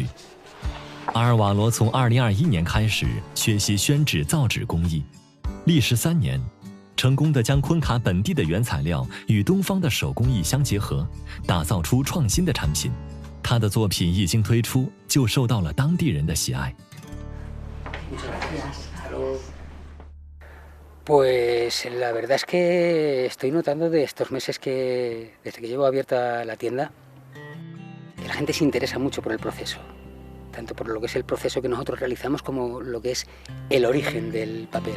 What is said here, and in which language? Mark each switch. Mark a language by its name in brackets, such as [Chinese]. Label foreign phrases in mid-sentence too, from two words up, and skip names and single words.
[Chinese] 阿尔瓦罗从2021年开始学习宣纸造纸工艺，历时3年，成功地将昆卡本地的原材料与东方的手工艺相结合，打造出创新的产品。他的作品一经推出，就受到了当地人的喜爱。 [Spanish] Pues la verdad es que estoy notando de estos meses que, desde que llevo abierta la tienda, que la gente se interesa mucho por el proceso, tanto por lo que es el proceso que nosotros realizamos como lo que es el origen del papel.